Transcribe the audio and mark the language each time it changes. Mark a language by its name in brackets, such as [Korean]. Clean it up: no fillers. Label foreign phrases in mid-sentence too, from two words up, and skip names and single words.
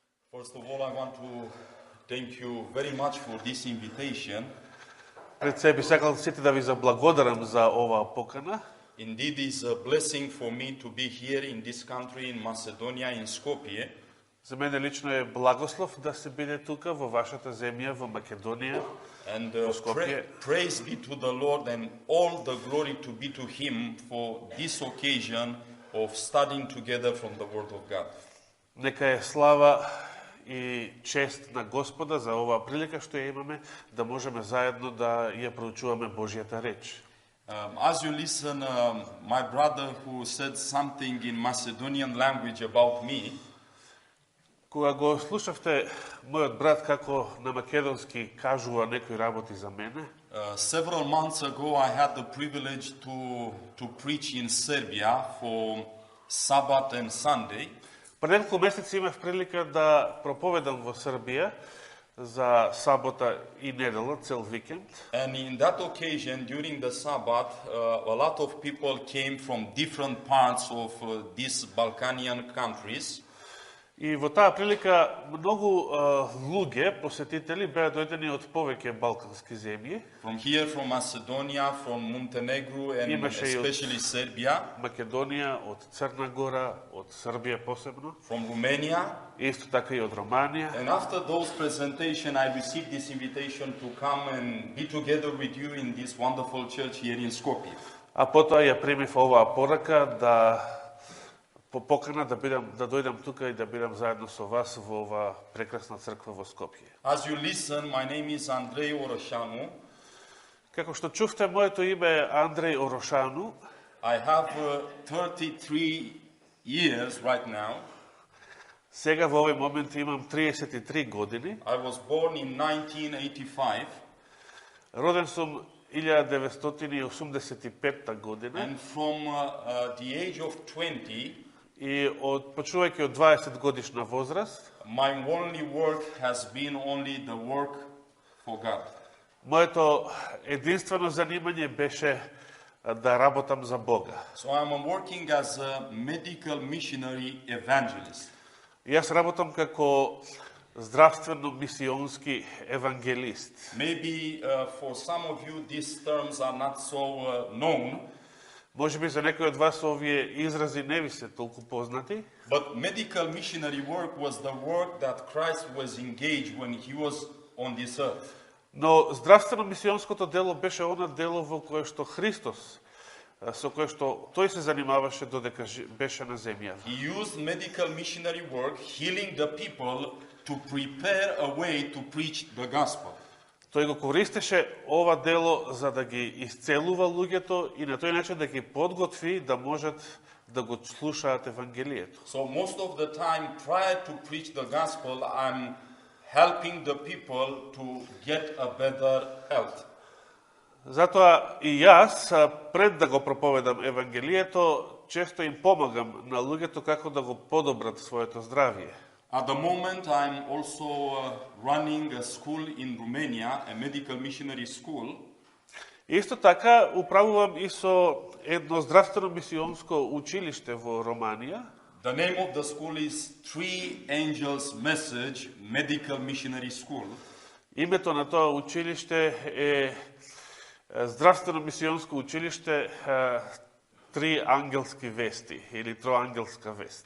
[English] First of all, I want to thank you very much for this invitation. [Macedonian] Пред се би сакал сите да ви заблагодарам за оваа покана. [English] Indeed, it's a blessing for me to be here in this country, in Macedonia, in Skopje. [Macedonian] За мене лично е благослов да се биде тука во вашата земја, во Македонија, [English] And [Macedonian] во Скопје. [English] praise be to the Lord and all the glory to be to Him for this occasion of studying together from the Word of God. [Macedonian] Нека е слава и чест на Господа за оваа прилика што ја имаме да можеме заедно да ја проучуваме Божјата реч. [English] As you listen, my brother who said something in Macedonian language about me, [Macedonian] Кога го слушавте мојот брат како на македонски кажува некои работи за мене, [English] several months ago I had the privilege to preach in Serbia for Sabbath and Sunday. [Macedonian] пред неколку месеци имав прилика да проповедам во Србија за сабота и недела, цел викенд. [English] And in that occasion, during the Sabbath, a lot of people came from different parts of these Balkanian countries. [Macedonian] И во таа прилика многу луѓе, посетители, беа дојдени од повеќе балкански земји, [English] From here, from Macedonia, from Montenegro, and [Macedonian] Имаше и од [English] especially Serbia, [Macedonian] Македонија, од Црна Гора, од Србија посебно, [English] from Romania. [Macedonian] исто така и од Романија. [English] And after those presentation, I received this invitation to come and be together with you in this wonderful church here in Skopje. [Macedonian] А потоа ја примив оваа порака да покана да дојдам тука и да бидам заедно со вас во оваа прекрасна црква во Скопје. [English] As you listen, my name is Andrei Oroșanu. [Macedonian] Како што чувте, моето име е Андреј Орошану. [English] I have 33 years right now. [Macedonian] Сега во овој момент имам 33 години. [English] I was born in 1985, [Macedonian] Роден сум 1985 година [English] and from the age of 20, [Macedonian] и почнувајќи од 20 годишна возраст, [English] my only work has been only the work for God. [Macedonian] моето единствено занимање беше да работам за Бога. [English] So I'm working as a medical missionary evangelist. [Macedonian] Јас работам како здравствено-мисионски евангелист. [English] Maybe for some of you these terms are not so known, [Macedonian] Може би за некои од вас овие изрази не ви се толку познати, [English] but medical missionary work was the work that Christ was engaged when he was on this earth. [Macedonian] но здравствено-мисионското дело беше она дело во кое што Христос, со кое што тој се занимаваше додека беше на земја. [English] He used medical missionary work, healing the people, to prepare a way to preach the gospel. [Macedonian] Тој го користеше ова дело за да ги исцелува луѓето и на тој начин да ги подготви да можат да го слушаат Евангелието. [English] So most of the time, prior to preach the gospel, I'm helping the people to get a better health. [Macedonian] Затоа и јас, пред да го проповедам Евангелието, често им помагам на луѓето како да го подобрат своето здравје. [English] At the moment, I'm also running a school in Romania, a medical missionary school. [Macedonian] Исто така, управувам и со едно здравствено-мисионско училиште во Романија. [English] The name of the school is Three Angels Message Medical Missionary School. [Macedonian] Името на тоа училиште е здравствено-мисионско училиште Три ангелски вести или Троангелска вест.